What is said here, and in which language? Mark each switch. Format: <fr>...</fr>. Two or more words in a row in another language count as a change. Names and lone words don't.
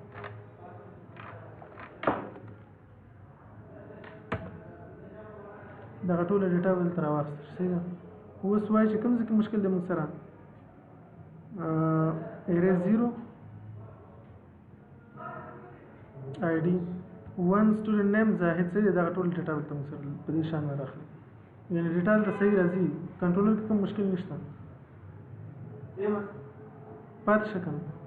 <ps>دغه ټوله ډیټا دلته راواخیستل صحیح ده اوس وایي چې کوم ځای کې مشکل دی موږ سره</ps> <en>array 0 id one student name</en> <ps>زاهد صحیح دی دغه ټول ډیټا دلته موږ سره په دې شان راخلي یعنی ډیټا دلته صحیح راځي کنټرولر کې کوم مشکل نشته پاتې شه کنه</ps>